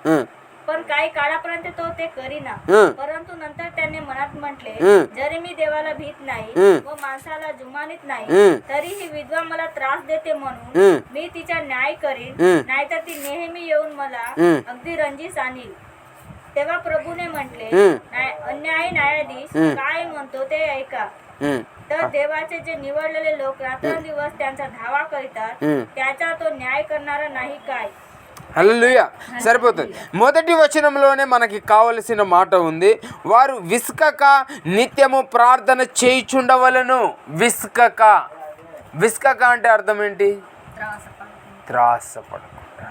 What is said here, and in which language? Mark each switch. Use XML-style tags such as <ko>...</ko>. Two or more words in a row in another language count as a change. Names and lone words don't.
<mr>पण पण काही काळापर्यंत तो ते करीना. परंतु नंतर त्याने मनात म्हटले, जरी मी देवाला भीत नाही व माणसाला जुमानीत नाही, तरी ही विधवा मला त्रास देते म्हणून मी तिचा न्याय करीन, नाहीतर ती नेहमी येऊन मला अगदी रंजीस आणील. तेव्हा प्रभूने म्हटले, अन्यायी न्यायाधीश काय म्हणतो ते ऐका. तर देवाचे जे निवडलेले लोक रात्रंदिवस त्यांचा धावा करीतात, त्याचा तो न्याय करणारा नाही काय.</mr> <te>హల్లెలూయా. సరిపోతుంది. మొదటి వచనంలోనే మనకి కావలసిన మాట ఉంది, వారు విసుకక నిత్యము ప్రార్థన చేయుచుండవలను. విసుకక అంటే అర్థం ఏంటి? త్రాసపడకుండా.</te>